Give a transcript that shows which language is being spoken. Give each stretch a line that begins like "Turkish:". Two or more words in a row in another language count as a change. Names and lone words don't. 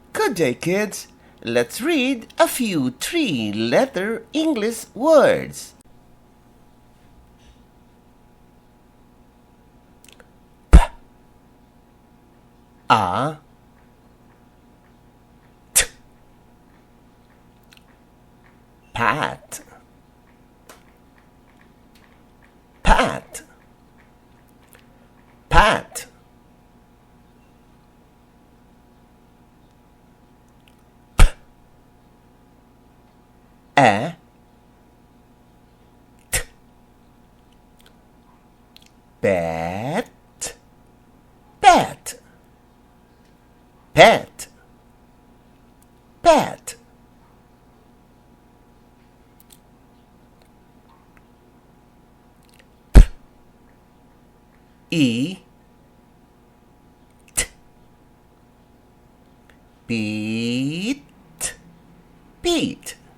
English: Good day, kids. Let's read a few three-letter English words. P, A, T, pat, pat, pat. A, T, bat, bat, pet, pet. P, E, T, beat, beat.